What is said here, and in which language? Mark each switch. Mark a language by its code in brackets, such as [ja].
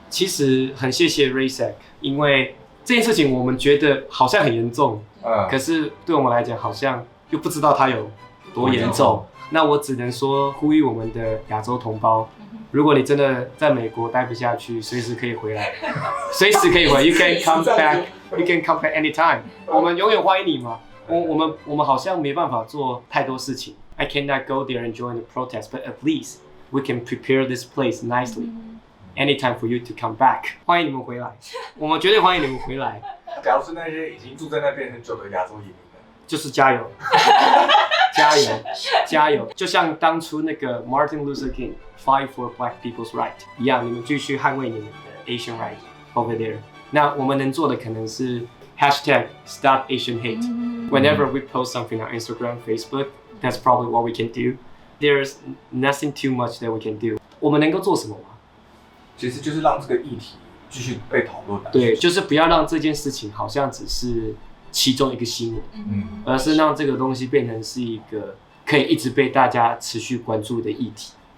[zh] 其实很谢谢 Raysack， 因为这件事情我们觉得好像很严重，可是对我们来讲好像又不知道它有多严重。那我只能说呼吁我们的亚洲同胞，如果你真的在美国待不下去，随时可以回来，随时可以回来。 [en] You can come back, you can come back anytime。 [zh] 我们永远欢迎你嘛。我们好像没办法做太多事情。 [en] I cannot go there and join the protest, but at least we can prepare this place nicely. Anytime for you to come back. [zh] 欢迎你们回来，我们绝对欢迎你们回来。假如是那些已经住在那边很久的亚洲移民呢？就是加油，加油，加油！就像当初那个 Martin Luther King [en] fight for Black people's right [zh] 一样，你们继续捍卫你们的 [en] Asian right over there。 [zh] 那我们能做的可能是 #StopAsianHate。 [en] Whenever we post something on Instagram, Facebook, that's probably what we can do. There's nothing too much that we can do. [zh] 我们能够做什么吗？其实就是让这个议题继续被讨论。对，就是不要让这件事情好像只是其中一个新闻，而是让这个东西变成是一个可以一直被大家持续关注的议题。